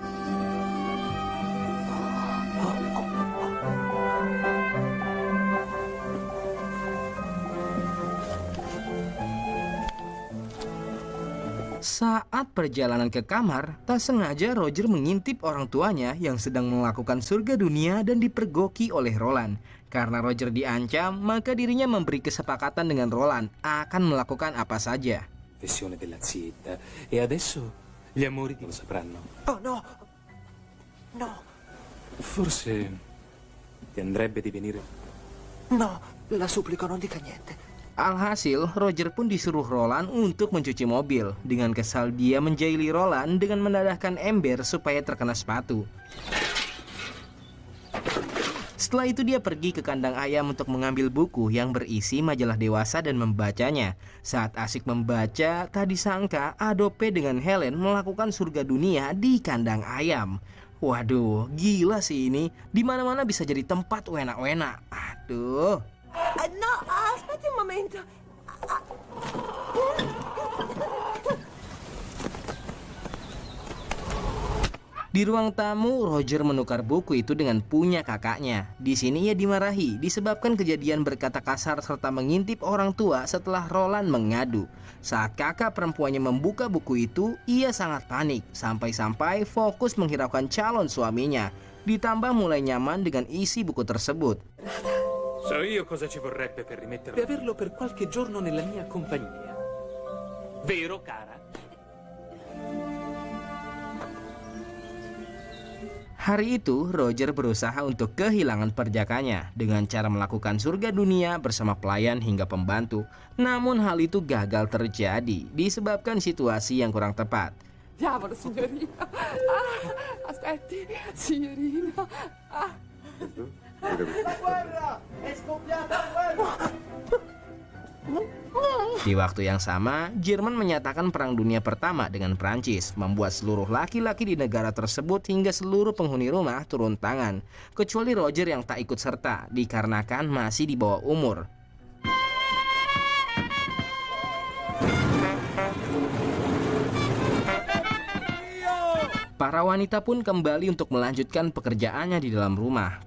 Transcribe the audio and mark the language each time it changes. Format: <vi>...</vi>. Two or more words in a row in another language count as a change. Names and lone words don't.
<id>Saat perjalanan ke kamar, tak sengaja Roger mengintip orang tuanya yang sedang melakukan surga dunia dan dipergoki oleh Roland. Karena Roger diancam, maka dirinya memberi kesepakatan dengan Roland akan melakukan apa saja.</id> <it>Confessione della zietta. E adesso gli amori lo sapranno. Oh no! No! Forse ti andrebbe di venire. No! La supplico, non dica niente.</it> <id>Alhasil, Roger pun disuruh Roland untuk mencuci mobil. Dengan kesal dia menjaili Roland dengan mendadahkan ember supaya terkena sepatu. Setelah itu dia pergi ke kandang ayam untuk mengambil buku yang berisi majalah dewasa dan membacanya. Saat asik membaca, tak disangka Adobe dengan Helen melakukan surga dunia di kandang ayam. Waduh, gila sih ini. Dimana-mana bisa jadi tempat wena-wena. Aduh.</id> <it>No, aspetti un momento.</it> <id>Di ruang tamu, Roger menukar buku itu dengan punya kakaknya. Di sini ia dimarahi disebabkan kejadian berkata kasar serta mengintip orang tua setelah Roland mengadu. Saat kakak perempuannya membuka buku itu, ia sangat panik sampai-sampai fokus menghiraukan calon suaminya. Ditambah mulai nyaman dengan isi buku tersebut.</id> <it>So io cosa ci vorrebbe per rimetterlo e averlo per qualche giorno nella mia compagnia. Vero, cara?</it> <id>Hari itu, Roger berusaha untuk kehilangan perjakanya dengan cara melakukan surga dunia bersama pelayan hingga pembantu. Namun hal itu gagal terjadi disebabkan situasi yang kurang tepat.</id> <it>Diavolo, signorina. Aspetti, signorina.</it> <id>Di waktu yang sama, Jerman menyatakan Perang Dunia Pertama dengan Prancis, membuat seluruh laki-laki di negara tersebut hingga seluruh penghuni rumah turun tangan, kecuali Roger yang tak ikut serta dikarenakan masih di bawah umur. Para wanita pun kembali untuk melanjutkan pekerjaannya di dalam rumah.</id>